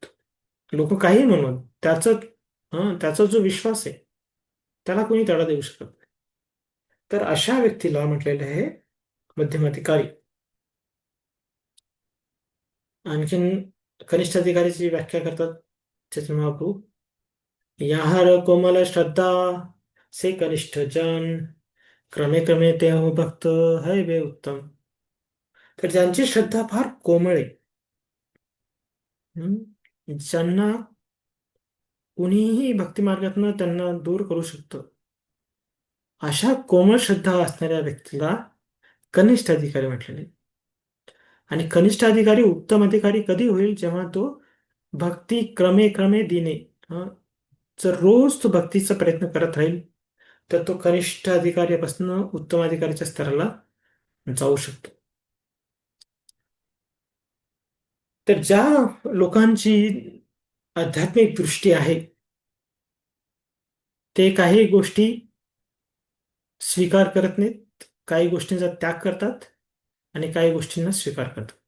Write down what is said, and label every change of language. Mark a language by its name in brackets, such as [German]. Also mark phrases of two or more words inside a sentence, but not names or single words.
[Marathi] लोक काही म्हणून त्याचा जो विश्वास आहे त्याला कोणी तडा देऊ शकत नाही. तर अशा व्यक्तीला म्हटलेलं आहे मध्यमाधिकारी. आणखीन कनिष्ठ अधिकारीची व्याख्या करतात चैतन्य महाप्रभू. [Bangla] যাহার কোমল শ্রদ্ধা সে কনিষ্ঠ জন ক্রমে ক্রমে তেঁহো ভক্ত হইবে উত্তম. [Marathi] तर ज्यांची श्रद्धा फार कोमळ आहे, ज्यांना कुणीही भक्ती मार्गातनं त्यांना दूर करू शकतं, अशा कोमळ श्रद्धा असणाऱ्या व्यक्तीला कनिष्ठ अधिकारी म्हटलेले. आणि कनिष्ठ अधिकारी उत्तम अधिकारी कधी होईल, जेव्हा तो भक्ती [Bangla] ক্রমে ক্রমে দিনে [Marathi] जर रोज तो भक्तीचा प्रयत्न करत राहील तर तो कनिष्ठ अधिकाऱ्यापासून उत्तम अधिकाऱ्याच्या स्तराला जाऊ शकतो. तर ज्या लोकांची आध्यात्मिक दृष्टी आहे ते काही गोष्टी स्वीकार करत नाहीत, काही गोष्टींचा त्याग करतात आणि काही गोष्टींना स्वीकार करतात.